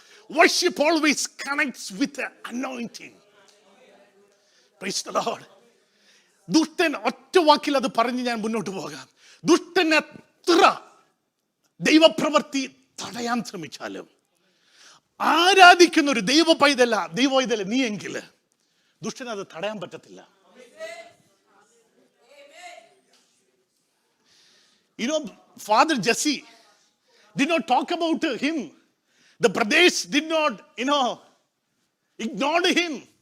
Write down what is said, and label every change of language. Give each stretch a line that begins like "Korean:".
English: Worship always connects with the anointing. Praise the Lord.
Malayalam: ദുഷ്ടൻ ഒറ്റ വാക്കിൽ അത് പറഞ്ഞ് ഞാൻ മുന്നോട്ട് പോകാം. ദുഷ്ടൻ എത്ര ദൈവപ്രവൃത്തി തടയാൻ ശ്രമിച്ചാലും ആരാധിക്കുന്ന ഒരു ദൈവ പൈതല നീ എങ്കിൽ ദുഷ്ടന് അത് തടയാൻ പറ്റത്തില്ല.
English: Father Jesse did not talk about him. The brothers did not, ignored him.